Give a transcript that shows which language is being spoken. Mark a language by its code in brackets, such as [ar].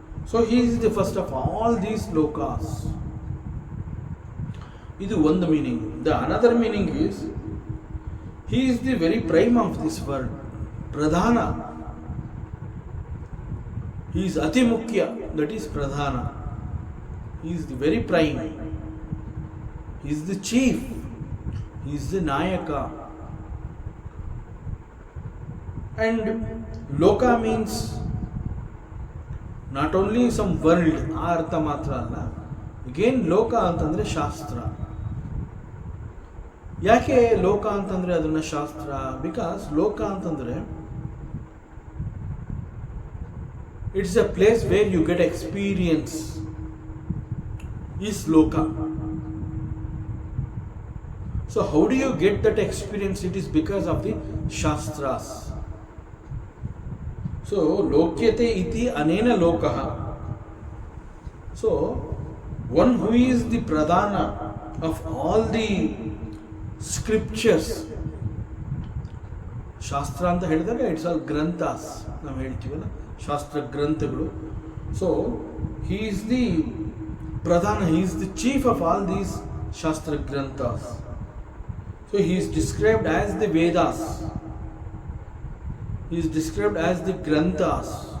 [en] So he is the first of all these ಲೋಕಾಸ್. [kn] ಇದು ಒಂದು meaning. [en] The another meaning is he is the very prime of this world. ಪ್ರಧಾನ, he is [kn] ಅತಿ ಮುಖ್ಯ, [en] that is ಪ್ರಧಾನ. He is the very prime, he is the chief, he is the nayaka. And loka means not only some world, [kn] ಆ ಅರ್ಥ ಮಾತ್ರ ಅಲ್ಲ. again ಲೋಕ ಅಂತಂದ್ರೆ ಶಾಸ್ತ್ರ. ಯಾಕೆ ಲೋಕ ಅಂತಂದ್ರೆ ಅದನ್ನ ಶಾಸ್ತ್ರ? [en] because ಲೋಕ [kn] ಅಂತಂದ್ರೆ [en] it's a place where you get experience, is loka. So how do you get that experience? It is because of the shastras. So lokyate iti anena lokaha. So one who is the pradhana of all the scriptures. [kn] ಶಾಸ್ತ್ರ ಅಂತ ಹೇಳಿದಾಗ [en] it's all ಗ್ರಂಥಾಸ್ [kn] ನಾವು ಹೇಳ್ತೀವಲ್ಲ, ಶಾಸ್ತ್ರ ಗ್ರಂಥಗಳು. [en] So he is the ಪ್ರಧಾನ, he is the chief of all these ಶಾಸ್ತ್ರ ಗ್ರಂಥಾಸ್. So he is described as the Vedas, he is described as the ಗ್ರಂಥಾಸ್.